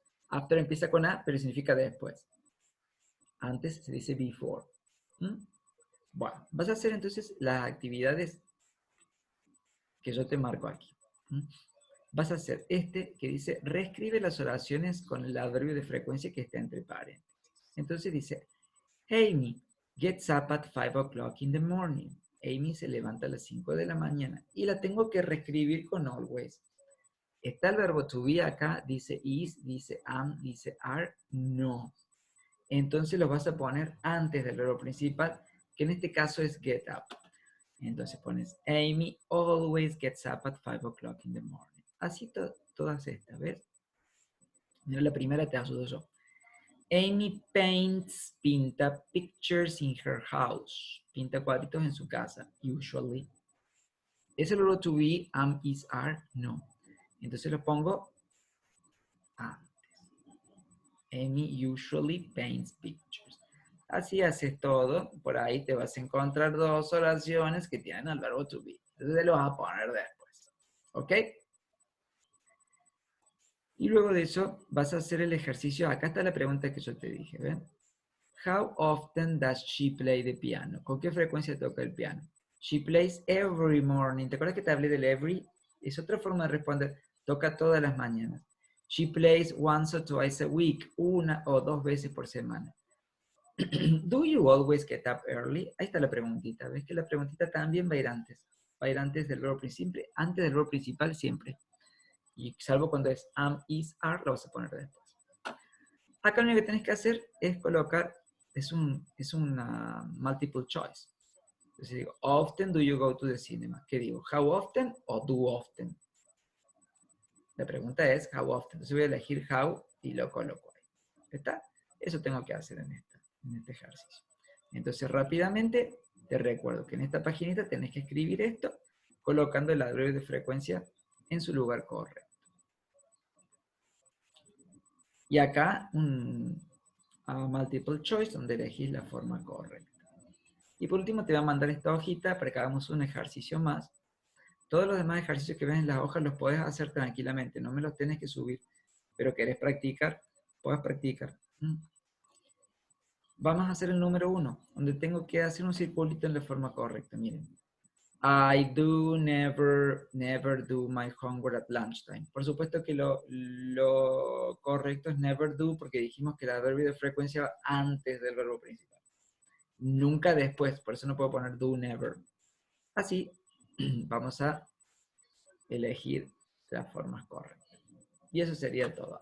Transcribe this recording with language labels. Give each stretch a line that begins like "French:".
English: After
Spanish: empieza con A, pero significa después. Antes se dice
English: before.
Spanish: Bueno, vas a hacer entonces las actividades que yo te marco aquí. Vas a hacer este que dice, reescribe las oraciones con el adverbio de frecuencia que está entre paréntesis.
English: Entonces dice, Amy gets up at 5 o'clock in the morning.
Spanish: Amy se levanta a las 5 de la mañana. Y la tengo que reescribir con
English: always.
Spanish: Está el verbo to be acá, dice is, dice am, dice are, no. Entonces lo vas a poner antes del verbo principal, que en este caso es get up. Entonces pones,
English: Amy always gets up at 5 o'clock in the morning.
Spanish: Así todas estas, ¿ves? Mira, la primera te ayudo yo.
English: Amy paints,
Spanish: pinta
English: pictures in her house.
Spanish: Pinta cuadritos en su casa,
English: usually.
Spanish: ¿Es el verbo to be, am, is, are? No. Entonces lo pongo antes.
English: Amy usually paints pictures.
Spanish: Así haces todo. Por ahí te vas a encontrar dos oraciones que tienen el verbo to be. Entonces lo vas a poner después. ¿Ok? Y luego de eso vas a hacer el ejercicio. Acá está la pregunta que yo te dije. ¿Ven?
English: How often does she play the piano?
Spanish: ¿Con qué frecuencia toca el piano?
English: She plays every morning.
Spanish: ¿Te acuerdas que te hablé del every? Es otra forma de responder. Toca todas las mañanas.
English: She plays once or twice a week.
Spanish: Una o dos veces por semana.
English: Do you always get up early?
Spanish: Ahí está la preguntita. ¿Ves que la preguntita también va a ir antes? Va a ir antes del verbo principal. Antes del verbo principal siempre. Y salvo cuando es am, is, are, lo vas a poner después. Acá lo único que tenés que hacer es colocar, es una multiple choice. Entonces digo,
English: often do you go to the cinema?
Spanish: ¿Qué digo?
English: How often o do often?
Spanish: La pregunta es
English: how often.
Spanish: Entonces voy a elegir how y lo coloco ahí. ¿Está? Eso tengo que hacer en este ejercicio. Entonces rápidamente te recuerdo que en esta paginita tenés que escribir esto colocando el adverbio de frecuencia en su lugar correcto. Y acá un multiple choice donde elegís la forma correcta. Y por último te voy a mandar esta hojita para que hagamos un ejercicio más. Todos los demás ejercicios que ves en las hojas los podés hacer tranquilamente, no me los tenés que subir, pero querés practicar, podés practicar. Vamos a hacer el número 1, donde tengo que hacer un circulito en la forma correcta. Miren.
English: I do never do my homework at lunchtime.
Spanish: Por supuesto que lo correcto es never do, porque dijimos que el adverbio de frecuencia va antes del verbo principal. Nunca después, por eso no puedo poner do never. Así, vamos a elegir las formas correctas. Y eso sería todo.